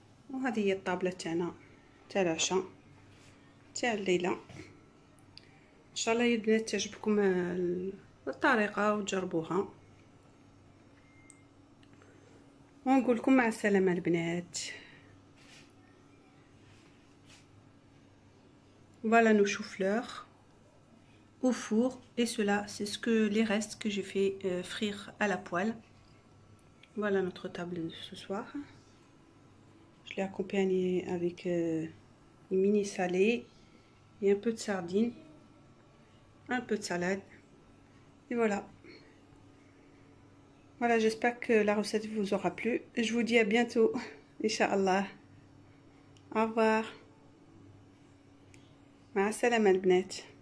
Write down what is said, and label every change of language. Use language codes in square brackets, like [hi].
[ar] وهذه هي الطابله تاعنا تاع العشاء تاع الليله. ان شاء الله يا البنات تعجبكم الطريقه وتجربوها. ونقول لكم مع السلامه البنات. [fr] Voilà nos choux-fleurs au four et cela c'est les restes que j'ai fait frire à la poêle. Voilà notre table de ce soir. Je l'ai accompagné avec une mini salée et un peu de sardines, un peu de salade. Et voilà. Voilà, j'espère que la recette vous aura plu. Je vous dis à bientôt, Inch'Allah. Au revoir. [ar] مع السلامة البنات.